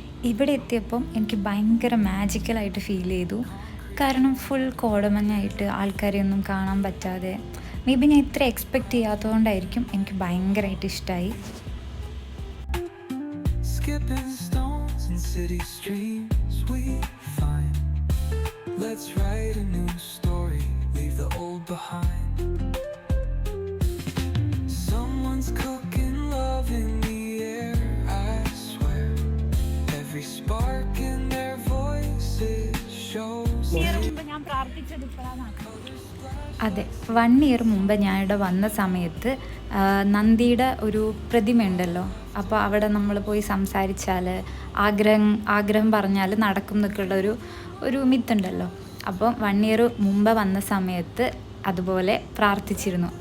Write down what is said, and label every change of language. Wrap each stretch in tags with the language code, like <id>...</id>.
<ml>ഇവിടെ എത്തിയപ്പം എനിക്ക് ഭയങ്കര മാജിക്കലായിട്ട് ഫീൽ ചെയ്തു. കാരണം ഫുൾ കോടമഞ്ഞായിട്ട് ആൾക്കാരെയൊന്നും കാണാൻ പറ്റാതെ,</ml> <en>maybe</en> <ml>ഞാൻ ഇത്ര എക്സ്പെക്റ്റ് ചെയ്യാത്തതുകൊണ്ടായിരിക്കും എനിക്ക് ഭയങ്കരമായിട്ട് ഇഷ്ടമായി.</ml> <en>Skipping stones in city streams we find. Let's write a new story, leave the old behind. Someone's cooking love in the air, I swear. Every spark in their voices shows.</en> <ml>അതെ, 1 year മുമ്പ് ഞാനിവിടെ വന്ന സമയത്ത് നന്ദിയുടെ ഒരു പ്രതിമ ഉണ്ടല്ലോ. അപ്പോൾ അവിടെ നമ്മൾ പോയി സംസാരിച്ചാൽ ആഗ്രഹം പറഞ്ഞാൽ നടക്കും എന്നൊക്കെയുള്ള ഒരു മിത്തുണ്ടല്ലോ. അപ്പോൾ 1 ഇയർ മുമ്പ് വന്ന സമയത്ത് അതുപോലെ പ്രാർത്ഥിച്ചിരുന്നു.</ml>